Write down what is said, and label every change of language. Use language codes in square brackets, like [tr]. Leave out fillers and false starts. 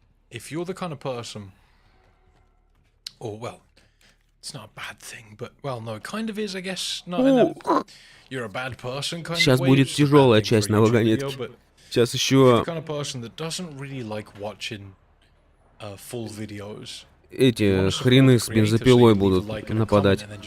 [en] If you're the kind of person, or well, it's not a bad thing, but well, no, it kind of is, I guess. Not in a, you're a bad person kind of way. [ru] Сейчас будет тяжелая часть на вагонетке. Сейчас еще [en] the kind of person that doesn't really like watching full videos. [ru] Эти хрены с бензопилой будут нападать.